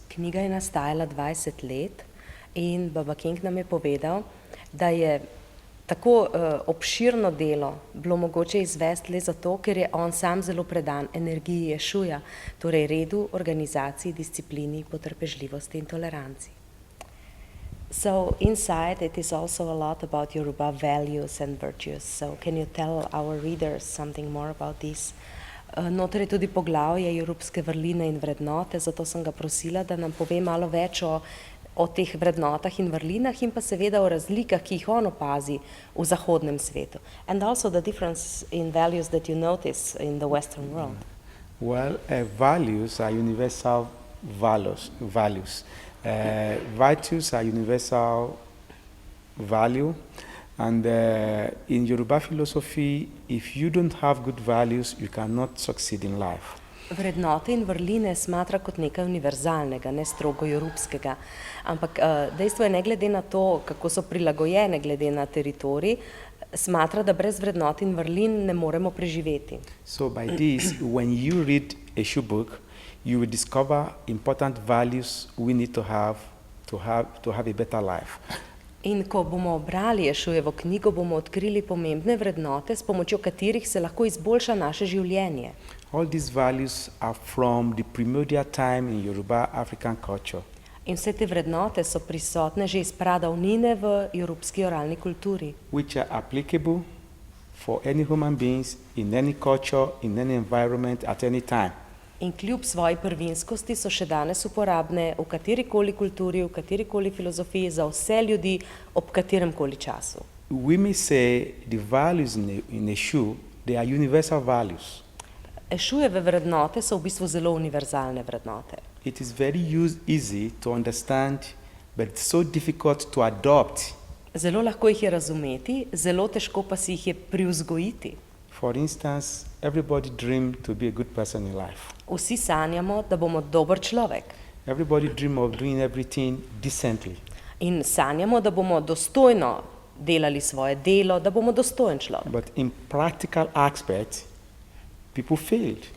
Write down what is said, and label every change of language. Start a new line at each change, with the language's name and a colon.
Slovenian: Knjiga je nastajala 20 let in Baba King nam je povedal, da je tako obširno delo bilo mogoče izvesti le zato, ker je on sam zelo predan energiji Ešuja, torej redu, organizaciji, disciplini, potrpežljivosti in toleranci.
English: So inside it is also a lot about Yoruba values and virtues. So can you tell our readers something more about this?
Slovenian: Noter je tudi poglavje jorubske vrline in vrednote, zato sem ga prosila, da nam pove malo več o teh vrednotah in vrlinah in pa seveda o razlikah, ki jih on opazi v zahodnem svetu.
English: And also the difference in values that you notice in the Western world. Well, values are universal values. Virtues are universal value. And in Yoruba philosophy, if you don't have good values, you cannot succeed in life.
Slovenian: Vrednote in vrline smatra kot nekaj univerzalnega, ne strogo jorubskega. Ampak dejstvo je, ne glede na to, kako so prilagojene glede na teritorij, smatra, da brez vrednot in vrlin ne moremo preživeti.
English: So by this, when you read Eshu book, you will discover important values we need to have a better life.
Slovenian: In ko bomo brali Ešujevo knjigo, bomo odkrili pomembne vrednote, s pomočjo katerih se lahko izboljša naše življenje.
English: All these values are from the primordial time in Yoruba African culture.
Slovenian: In vse te vrednote so prisotne že iz pradavnine v jorubski oralni kulturi.
English: Which are applicable for any human beings in any culture, in any environment, at any time.
Slovenian: In kljub svoji prvinskosti so še danes uporabne v katerikoli kulturi, v katerikoli filozofiji, za vse ljudi, ob kateremkoli času.
English: We may say the values in a shoe, they are universal values.
Slovenian: Ešujeve vrednote so v bistvu zelo univerzalne vrednote.
English: It is very easy to understand, but it's so difficult to adopt.
Slovenian: Zelo lahko jih je razumeti, zelo težko pa si jih je privzgojiti.
English: For instance, everybody dreams to be a good person in life.
Slovenian: Vsi sanjamo, da bomo dober človek.
English: Everybody dreams of doing everything decently.
Slovenian: In sanjamo, da bomo dostojno delali svoje delo, da bomo dostojen človek.
English: But in practical aspects, people failed.